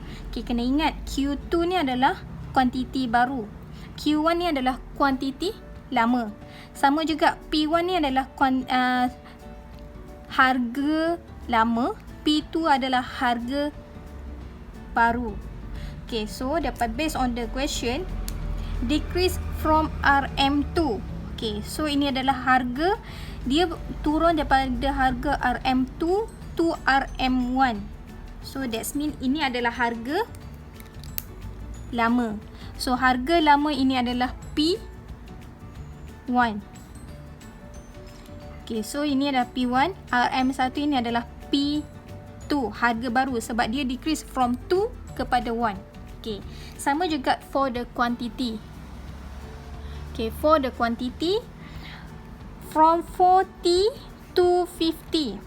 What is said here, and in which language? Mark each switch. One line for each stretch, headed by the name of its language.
Malay: Okay, kena ingat Q2 ni adalah kuantiti baru, Q1 ni adalah kuantiti lama. Sama juga P1 ni adalah harga lama, P2 adalah harga baru.
English: Okay, so dapat based on the question, decrease from RM2.
Malay: Okay, so ini adalah harga, dia turun daripada harga RM2 to RM1.
English: So that's mean
Malay: ini adalah harga lama. So harga lama ini adalah P1. Okay, so ini adalah P1, RM1 ini adalah P2, harga baru sebab dia
English: decrease from 2
Malay: kepada 1.
English: Okay, sama juga for the quantity. Okay, for the quantity from 40 to 50.